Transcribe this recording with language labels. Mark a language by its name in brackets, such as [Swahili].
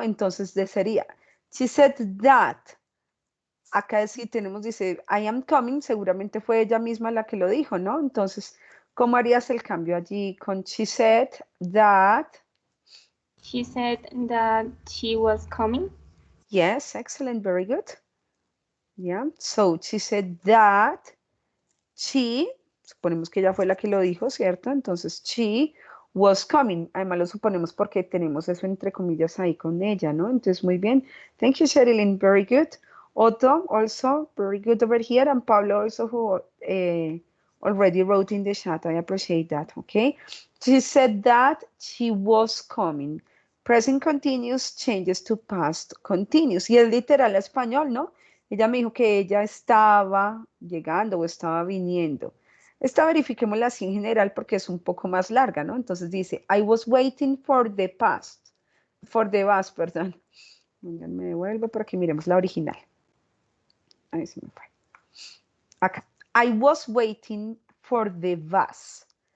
[Spanish] Entonces sería, [English] she said that. [Spanish] Acá sí tenemos, dice, [English] I am coming, [Spanish] seguramente fue ella misma la que lo dijo, ¿no? Entonces, ¿cómo harías el cambio allí con [English] she said that? She said that she was coming. Yes, excellent, very good. Yeah, so she said that she, [Spanish] suponemos que ella fue la que lo dijo, ¿cierto? [English] Entonces, she was coming. [Spanish] Además lo suponemos porque tenemos eso entre comillas ahí con ella, ¿no? Entonces, muy bien. [English] Thank you, Sherilyn, very good. Otto, also, very good over here. And Pablo also, who already wrote in the chat. I appreciate that, okay? She said that she was coming. Present continuous changes to past continuous. [Spanish] Y es literal español, ¿no? Ella me dijo que ella estaba llegando o estaba viniendo. Esta verifiquémosla así en general porque es un poco más larga, ¿no? Entonces dice, [English] I was waiting for the bus, [Spanish] perdón. Venga, me devuelvo para que miremos la original. Ahí se me fue. Acá. [English] I was waiting for the bus.